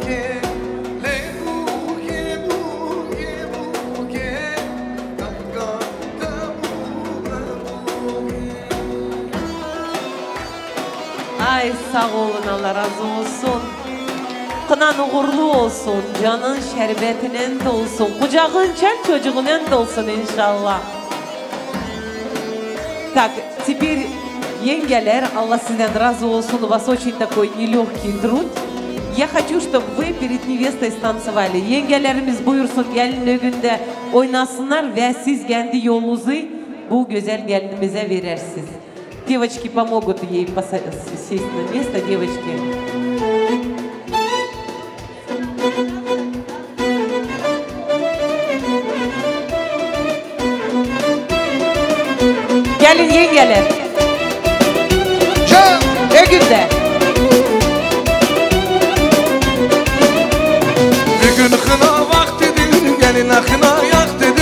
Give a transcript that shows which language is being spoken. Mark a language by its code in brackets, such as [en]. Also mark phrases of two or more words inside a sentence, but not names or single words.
[tr] Ay sağ olun, Allah razı olsun. Kınan uğurlu olsun, canın şerbetinin de olsun, kucağın çel çocuğunun da olsun inşallah. [ru] Так, теперь [tr] yengeler, Allah sizden razı olsun, [ru] у вас очень такой нелегкий труд. Я хочу, чтобы вы перед невестой станцевали. [tr] Yengelerimiz buyursun gelin önünde oynasınlar ve siz kendi yolunuzu bu güzel gelinimize verirsiniz. [ru] Девочки помогут ей сесть на место, девочки. [tr] Gelin yengeler. Önünde. Bir gün kına vaktidir, geline kına yaktıdır.